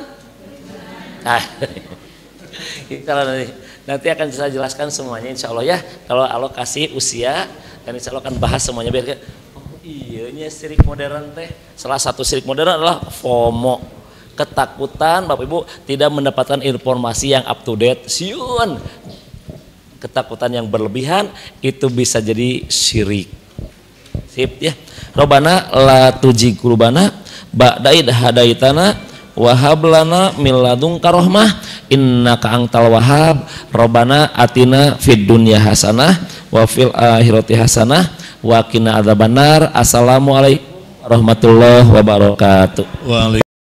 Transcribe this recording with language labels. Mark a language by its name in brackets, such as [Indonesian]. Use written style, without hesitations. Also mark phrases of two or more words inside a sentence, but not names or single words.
[Indonesian] Nah, kalau nanti akan saya jelaskan semuanya [Arabic] إن شاء الله [Indonesian] ya. Kalau Allah kasih usia, dan [Arabic] إن شاء الله [Indonesian] akan bahas semuanya biar iya syirik modern teh. Salah satu syirik modern adalah FOMO, ketakutan Bapak Ibu tidak mendapatkan informasi yang [English] up to date. Siun. [Indonesian] Ketakutan yang berlebihan itu bisa jadi syirik. Sip ya. [Arabic] ربنا لا تزغ قلوبنا بعد إذ هديتنا وهب لنا من لدنك رحمة إنك أنت الوهاب. ربنا آتنا في الدنيا حسنة وفي الآخرة حسنة وقنا عذاب النار. السلام عليكم ورحمة الله وبركاته.